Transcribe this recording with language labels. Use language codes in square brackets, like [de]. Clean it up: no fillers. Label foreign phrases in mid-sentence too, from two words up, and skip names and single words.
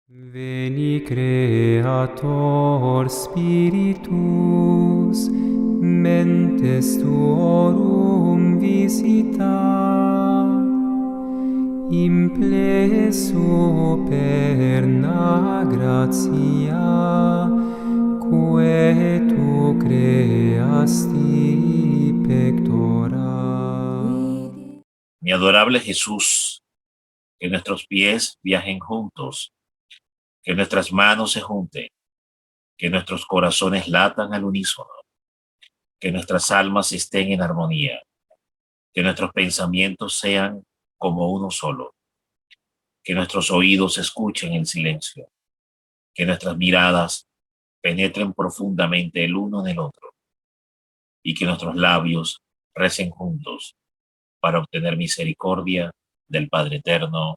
[la] Veni Creator Spiritus, mentes tuorum visita, impleso perna gratia, quae tu creasti pectora. [es] Mi adorable Jesús, que nuestros pies viajen juntos, que nuestras manos se junten, que nuestros corazones latan al unísono, que nuestras almas estén en armonía, que nuestros pensamientos sean como uno solo, que nuestros oídos escuchen el silencio, que nuestras miradas penetren profundamente el uno en el otro y que nuestros labios recen juntos para obtener misericordia del Padre Eterno.